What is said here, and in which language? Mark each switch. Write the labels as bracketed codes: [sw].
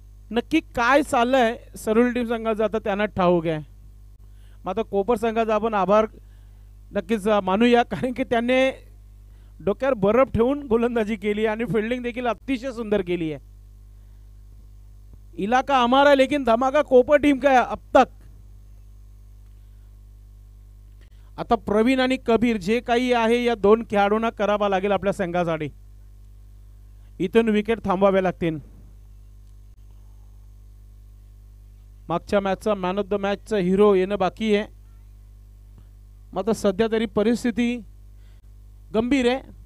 [mr] नक्की काय चाललंय सरवली टीम संघाचं आता त्यांना ठाऊक आहे. मात्र कोपर संघाचा आपण आभार नक्कीच मानूया, कारण की त्यांनी डोक्यावर बर्फ ठेवून गोलंदाजी केली आणि फिल्डिंग देखील अतिशय सुंदर केली आहे. [hi] इलाका हमारा लेकिन धमाका कोपर टीम का अब तक. [mr] आता प्रवीण आणि कबीर जे काही आहे या 2 खेळाडूंना करावा लागेल आपल्या संघासाठी. इथून विकेट थांबवावे लागतील. मागच्या मॅचचा मॅन ऑफ द मॅचचा हिरो येणं बाकी आहे. मात्र सध्या तरी परिस्थिती गंभीर आहे.